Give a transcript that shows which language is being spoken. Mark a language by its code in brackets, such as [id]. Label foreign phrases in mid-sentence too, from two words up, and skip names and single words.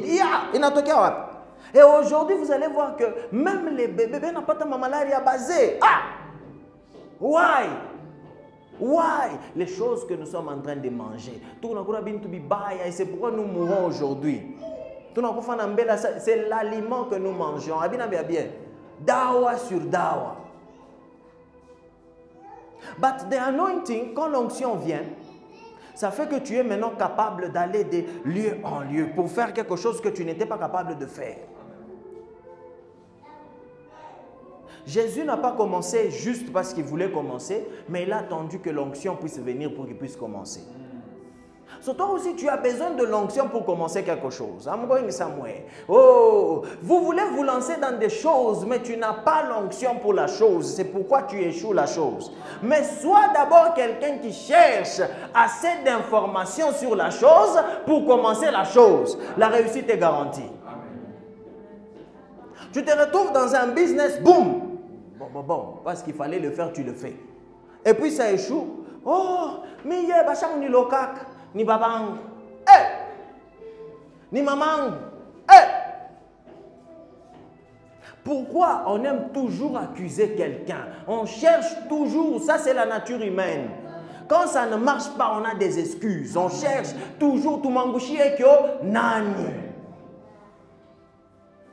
[fr] Et aujourd'hui, vous allez voir que même les bébés n'ont pas de maladie basée. [en] Why? [fr] Les choses que nous sommes en train de manger. Et c'est pourquoi nous mourons aujourd'hui. C'est l'aliment que nous mangeons. Bien. Dawa sur dawa. [en] But the anointing, [fr] quand l'onction vient, ça fait que tu es maintenant capable d'aller de lieu en lieu pour faire quelque chose que tu n'étais pas capable de faire. Jésus n'a pas commencé juste parce qu'il voulait commencer, mais il a attendu que l'onction puisse venir pour qu'il puisse commencer. So, toi aussi, tu as besoin de l'onction pour commencer quelque chose. [en] I'm going somewhere. [fr] Oh, vous voulez vous lancer dans des choses, mais tu n'as pas l'onction pour la chose. C'est pourquoi tu échoues la chose. Mais sois d'abord quelqu'un qui cherche assez d'informations sur la chose pour commencer la chose. La réussite est garantie. Tu te retrouves dans un business, boum. Bon, parce qu'il fallait le faire, tu le fais. Et puis ça échoue. Oh, mais il y a bachang ni lokak. Ni babang, ni mamang, Pourquoi on aime toujours accuser quelqu'un? On cherche toujours, ça c'est la nature humaine. Quand ça ne marche pas, on a des excuses. On cherche toujours tout mangouchi et kyo nani.